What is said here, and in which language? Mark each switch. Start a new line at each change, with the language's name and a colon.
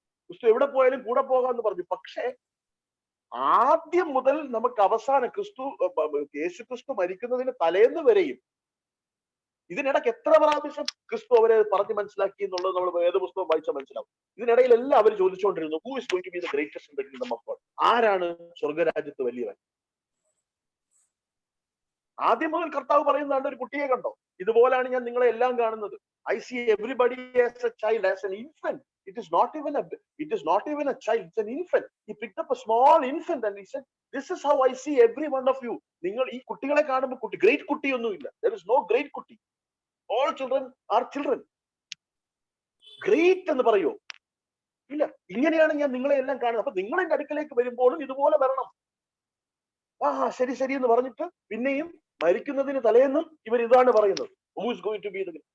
Malayalam: ക്രിസ്തു എവിടെ പോയാലും കൂടെ പോകാമെന്ന് പറഞ്ഞു. പക്ഷേ ആദ്യം മുതൽ നമുക്ക് അവസാനം യേശു ക്രിസ്തു മരിക്കുന്നതിന് തലേന്ന് വരെയും ഇതിനിടയ്ക്ക് എത്ര പ്രാവശ്യം ക്രിസ്തു അവരെ പറഞ്ഞ് മനസ്സിലാക്കി എന്നുള്ളത് നമ്മൾ വേദപുസ്തകം വായിച്ചാൽ മനസ്സിലാവും. ഇതിനിടയിൽ എല്ലാം അവർ ചോദിച്ചുകൊണ്ടിരുന്നു,
English: Who is going to be the greatest in the kingdom of God?
Malayalam: ആരാണ് സ്വർഗരാജ്യത്ത് വലിയവൻ? ആദ്യം മുതൽ കർത്താവ് പറയുന്നതാണ്, ഒരു കുട്ടിയെ കണ്ടോ, ഇതുപോലാണ് ഞാൻ നിങ്ങളെ എല്ലാം കാണുന്നത്.
English: I see everybody as a child, as an infant. It is not even a child, it's an infant. He picked up a small infant and he said, this is how I see every one of you.
Malayalam: നിങ്ങൾ ഈ കുട്ടികളെ കാണുമ്പോൾ great കുട്ടി ഒന്നുമില്ല.
English: There is no great കുട്ടി. All children are children.
Malayalam: Great എന്ന് പറയോ? ഇല്ല. ഇങ്ങനെയാണ് ഞാൻ നിങ്ങളെ എല്ലാം കാണുന്നത്. അപ്പൊ നിങ്ങൾ എന്റെ അടുക്കലേക്ക് വരുമ്പോഴും ഇതുപോലെ വരണം. ശരി ശരി എന്ന് പറഞ്ഞിട്ട് പിന്നെയും മരിക്കുന്നതിന് തലേന്നും ഇവർ ഇതാണ് പറയുന്നത്,
English: who is going to be the...